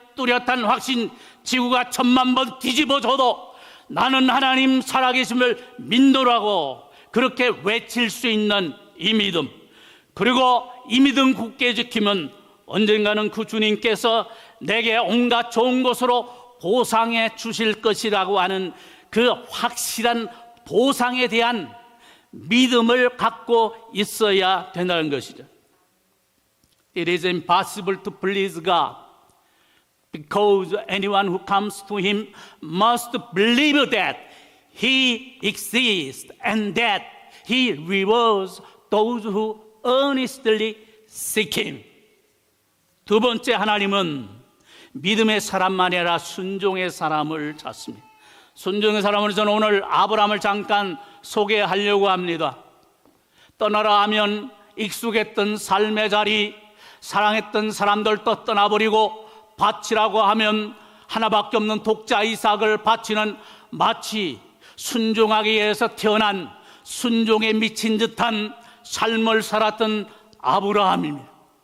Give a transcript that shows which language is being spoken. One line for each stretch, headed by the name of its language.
Korean: 뚜렷한 확신, 지구가 1000만 번 뒤집어져도 나는 하나님 살아계심을 믿노라고 그렇게 외칠 수 있는 이 믿음, 그리고 이 믿음 굳게 지키면 언젠가는 그 주님께서 내게 온갖 좋은 것으로 보상해 주실 것이라고 하는 그 확실한 보상에 대한 믿음을 갖고 있어야 된다는 것이죠.
English: It is impossible to please God because anyone who comes to Him must believe that He exists and that He rewards those who earnestly seek Him.
Korean: 두 번째, 하나님은 믿음의 사람만이 아니라 순종의 사람을 찾습니다. 순종의 사람으로 저는 오늘 아브라함을 잠깐 소개하려고 합니다. 떠나라 하면 익숙했던 삶의 자리, 사랑했던 사람들도 떠나버리고 바치라고 하면 하나밖에 없는 독자 이삭을 바치는 마치 순종하기 위해서 태어난 순종에 미친 듯한 삶을 살았던 아브라함입니다.